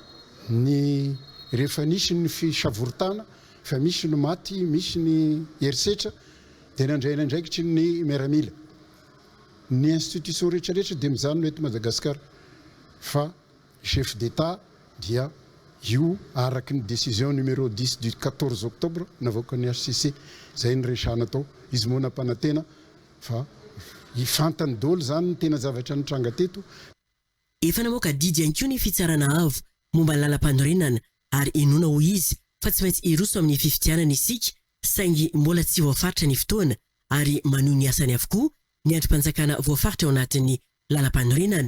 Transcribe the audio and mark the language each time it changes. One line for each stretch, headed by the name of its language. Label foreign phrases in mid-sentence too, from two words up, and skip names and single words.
Malagasy: ny rehefa nisy ny fisavoritana fa misy ny maty misy ny herisetra dia nandraina ndraikitry ny miaramila ny institution rehetrarehetra dia mijanona eto Madagasikara fa
French: chef d'état
Malagasy: dia io araky ny
French: décision numéro 10 du 14 octobre
Malagasy: navoaka ny HCC zay ny resahana tao izy moa nampanantena fa ifantany dolo zany ny tena zavatra nitranga teto. Efa namoaka didy ihany koa ny fitsarana avo momba ny lalam-panorenana ary inona ho izy fa tsy maintsy iroso amin'ny fifidianana isika saingy mbola tsy voafaritra ny fotoana ary manohy ny asany avokoa ny androm-panjakana voafaritra ao anatin'ny lalam-panorenana.